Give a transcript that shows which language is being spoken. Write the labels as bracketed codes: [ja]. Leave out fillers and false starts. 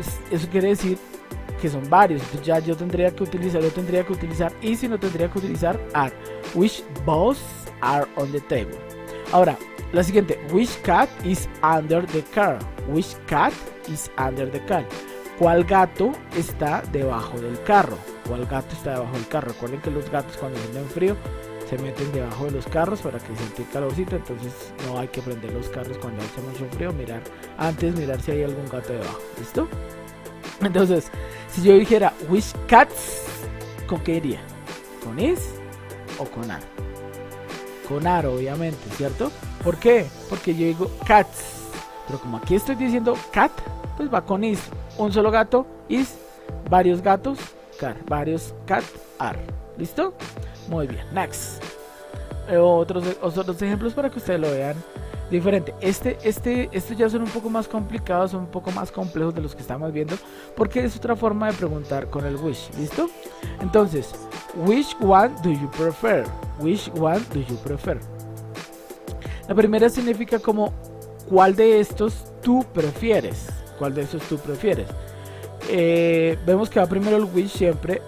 [es] Eso quiere decir que son varios. Entonces ya yo tendría que utilizar is y no tendría que utilizar are. [en] Which boss are on the table. [es] Ahora, la siguiente, [en] which cat is under the car. Which cat is under the car. [es] ¿Cuál gato está debajo del carro? ¿Cuál gato está debajo del carro? Recuerden que los gatos cuando sienten frío se meten debajo de los carros para que sienten calorcito, entonces no hay que prender los carros cuando hace mucho frío, mirar si hay algún gato debajo. ¿Listo? Entonces, si yo dijera [en] which cats, [es] ¿con qué iría? ¿Con is o con are? Con are, obviamente, ¿cierto? ¿Por qué? Porque yo digo cats, pero como aquí estoy diciendo cat, pues va con is. Un solo gato, is. Varios gatos, car. Varios cat, are. ¿Listo? Muy bien, next. Otros ejemplos para que ustedes lo vean diferente. Estos ya son un poco más complicados, son un poco más complejos de los que estamos viendo, porque es otra forma de preguntar con el which. ¿Listo? Entonces, [en] which one do you prefer? Which one do you prefer? [es] La primera significa como ¿cuál de estos tú prefieres? ¿Cuál de estos tú prefieres? Vemos que va primero el which siempre.